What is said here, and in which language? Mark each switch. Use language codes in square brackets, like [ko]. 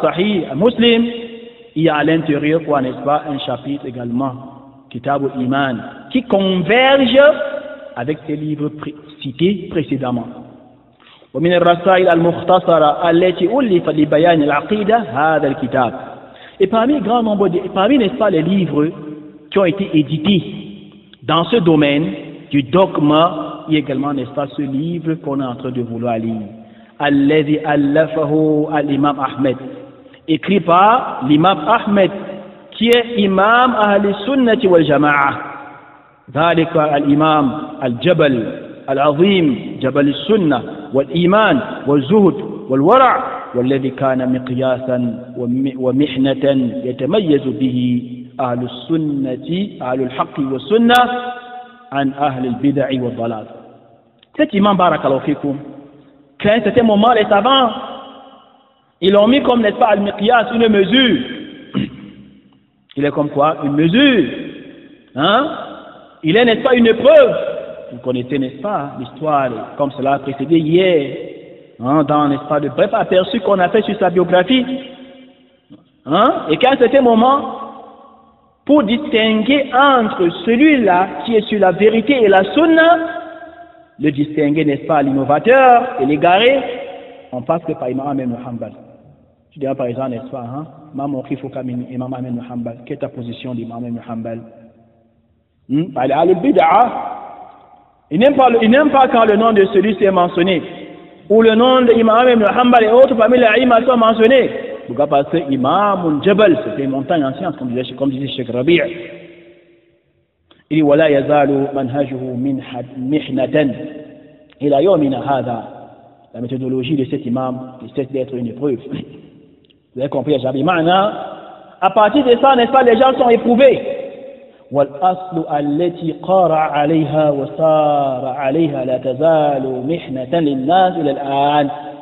[fr] Sahih Muslim, il y a à l'intérieur quoi, n'est-ce pas, un chapitre également, Kitab al-Iman, qui converge avec ces livres cités précédemment. [ar] ومن الرسائل المختصرة التي ألفت لبيان العقيدة هذا الكتاب. [fr] Et parmi grand nombre, n'est-ce pas, les livres qui ont été édités dans ce domaine, du dogme, et également, n'est-ce pas, ce livre qu'on est en train de vouloir lire. [ar] Alladhi allafahu al-imam Ahmed, [fr] écrit par l'imam Ahmed, qui est imam Ahl Sunnati wal Jama'a. [ar] ذلك الإمام الجبل العظيم جبل السنة والإيمان والزهد والورع والذي كان مقياسا ومحنة يتميز به أهل السنة أهل الحق والسنة عن أهل البدع والضلال. [fr] Cet imam barakallahu fikum, qu'à un certain moment les savants ils l'ont mis comme, n'est-ce pas, al-miqyas, une mesure. Il est comme quoi? Une mesure. Hein? Il est, n'est-ce pas, une preuve. Vous connaissez, n'est-ce pas, l'histoire, comme cela a précédé hier, hein, dans, n'est-ce pas, de bref aperçu qu'on a fait sur sa biographie. Hein? Et qu'à un certain moment, pour distinguer entre celui-là qui est sur la vérité et la sunna, le distinguer, n'est-ce pas, l'innovateur et l'égaré, on passe que par Imam Ahmed Hanbal. Tu diras par exemple, n'est-ce pas, hein? Maman Khifoka Imam Ahmed Hanbal, quelle est ta position d'Imam Ahmed Hanbal? Il n'aime pas quand le nom de celui-ci est mentionné, ou le nom d'Imam Ahmed Hanbal et autres parmi les imams sont mentionnés. Pourquoi? Parce que Imam Jabal, c'était une montagne en science, comme disait Cheikh Rabi'. Il dit, [ar] وَلَا يَزَالُ مَنْهَجُهُ مِحْنَةً إِلَى يَوْمِنَا هَذَا. [fr] La méthodologie de cet imam cesse d'être une épreuve. Vous avez compris, Jabi Ma'na. À partir de ça, n'est-ce pas, les gens sont éprouvés. [ar] وَالْأَصْلُ الَّتِي قَارَ عَلَيْهَا وَصَارَ عَلَيْهَا لَا تَزَالُ مِحْنَةً لِلنَّاسِ إِلَى الْآنِ.